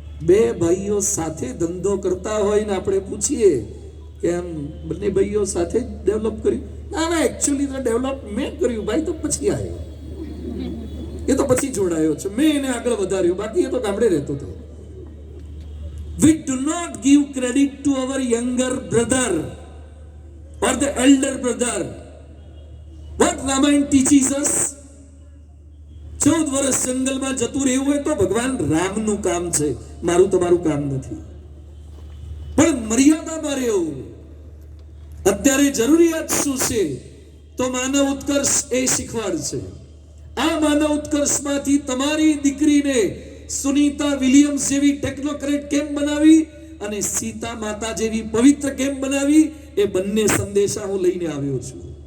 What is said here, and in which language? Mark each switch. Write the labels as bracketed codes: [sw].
[gu] 2 ભાઈઓ સાથે ધંધો કરતા હોય ને આપણે પૂછીએ કે આમ બંને ભાઈઓ સાથે જ ડેવલપ કર્યું? ના, એકચ્યુઅલી તો ડેવલપ મેં કર્યું, ભાઈ તો પછી આવ્યો, એ તો પછી જોડાયો છે, મેં એને આગળ વધાર્યો, બાકી એ તો ગામડે રહેતો હતો. [en] We do not give credit to our younger brother or the elder brother. What Ramayana teaches us? [gu] 14 વર્ષ જંગલમાં જતું રહેવું હોય તો ભગવાન રામનું કામ છે, મારું તમારું કામ નથી. પણ મર્યાદામાં રહેવું. અત્યારે જરૂરિયાત શું છે? તો માનવ ઉત્કર્ષ એ શીખવાડ છે. આ માનવ ઉત્કર્ષમાંથી તમારી દીકરીને સુનીતા વિલિયમ્સ જેવી ટેકનોક્રેટ કેમ બનાવી અને સીતા માતા જેવી પવિત્ર કેમ બનાવી, એ બંને સંદેશા હું લઈને આવ્યો છું.